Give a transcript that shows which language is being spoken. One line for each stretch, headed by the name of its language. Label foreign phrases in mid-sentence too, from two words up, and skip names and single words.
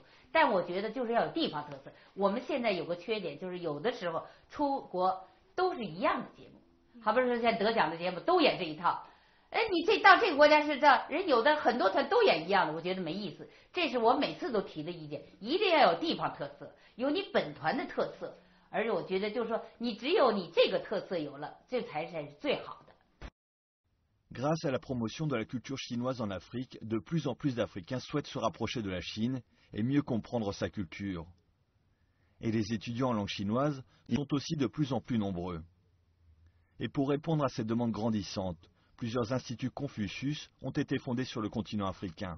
Chinese: 但我觉得就是要有地方特色。我们现在有个缺点，就是有的时候出国都是一样的节目，好比说像得奖的节目都演这一套。你到这个国家是这人有的很多团都演一样的，我觉得没意思。这是我每次都提的意见，一定要有地方特色，有你本团的特色。而且我觉得就是说，你只有你这个特色有了，这才是最好的。
French: Grâce à la promotion de la culture chinoise en Afrique, de plus en plus d'Africains souhaitent se rapprocher de la Chine et mieux comprendre sa culture. Et les étudiants en langue chinoise sont aussi de plus en plus nombreux. Et pour répondre à ces demandes grandissantes, plusieurs instituts Confucius ont été fondés sur le continent africain.